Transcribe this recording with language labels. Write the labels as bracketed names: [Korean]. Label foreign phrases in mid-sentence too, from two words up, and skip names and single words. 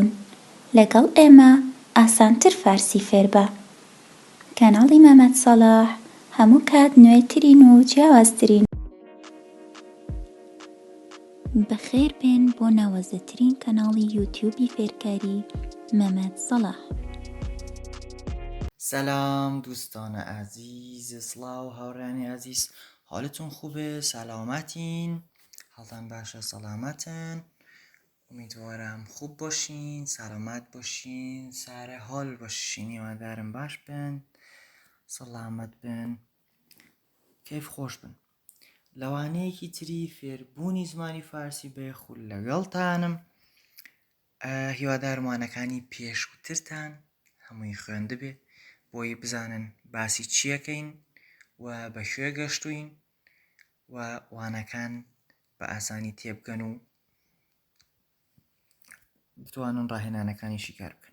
[Central Kurdish] لەگەڵ ئێمە ئاسانتر فارسی فێر بە. کەناڵی مەمەد سەلاح هەموو کات نوێترین و جیاوازترین. بەخێربێن بۆ ناوازەترین کەناڵی یوتیوبی فێرکاری مەمەد سەلاح. [Persian] سلام دوستان عزیز، [Central Kurdish] سڵاو هاوڕێانی عزیز، [Persian] حاڵتون خوبه؟ [Central Kurdish] سلامتین؟ حاڵتان باشە؟ سەلامەتن؟ [Persian] امیدوارم خوب باشین، سلامت باشین، سر حال باشین، [Central Kurdish] هیوادارم باش بن، سەلامەت بن، کەیف خۆش بن. لەوانەیەکی تری فێربوونی زمانی فارسی بەیەخول لەگەڵتانم. هیوادارمانەکانی پێشووترتان هەمووی خوێنده بێ بۆی بزانن باسی چیەکەین و بە شوێ گەشتوین و وانەکان بە ئاسانی تێبگەن و بتوانن ڕاهێنانەکانی شیکار بکەن.